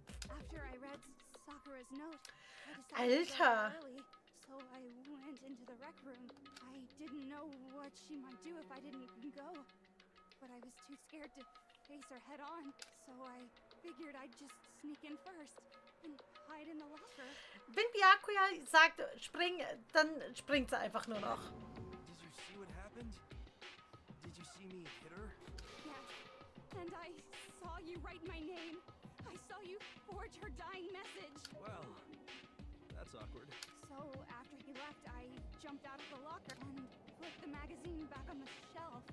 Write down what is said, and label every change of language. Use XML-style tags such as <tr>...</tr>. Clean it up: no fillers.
<en>After I read Sakura's note, I decided to</en> <de>Alter.</de> <en>go early, so I went into the rec room. I didn't know what she might do if I didn't go, but I was too scared to face her head on, so I figured I'd just sneak in first and hide in the locker.</en> <de>wenn Byakuya sagt, spring, dann springt sie einfach nur noch.</de> <en>Did you see what happened? Did you see me hit her? Yes, and I saw you write my name. I saw you forge her dying message. Well, that's awkward. So after he left, I jumped out of the locker and put the magazine back on the shelf.</en>